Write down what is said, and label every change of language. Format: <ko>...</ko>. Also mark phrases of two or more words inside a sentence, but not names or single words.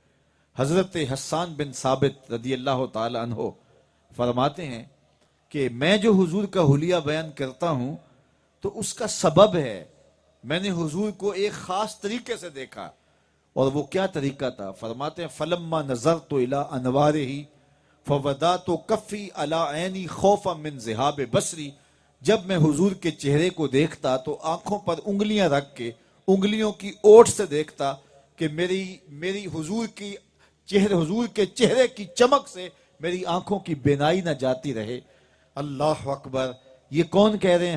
<ur>حضرت حسان بن ثابت رضی اللہ تعالی عنہ فرماتے ہیں کہ میں جو حضور کا حلیہ بیان کرتا ہوں تو اس کا سبب ہے، میں نے حضور کو ایک خاص طریقے سے دیکھا. اور وہ کیا طریقہ تھا؟ فرماتے ہیں</ur> <ar>فلما نظرت الی انوارہ فوضعت کفی علی عینی خوفا من ذہاب بصری.</ar> <ur>جب میں حضور کے چہرے کو دیکھتا تو آنکھوں پر انگلیاں رکھ کے انگلیوں کی اوٹ سے دیکھتا کہ میری حضور کے چہرے کی چمک سے میری آنکھوں کی بینائی نہ جاتی رہے.</ur> <ar>اللہ اکبر.</ar> <ur>یہ کون کہہ رہے ہیں؟</ur>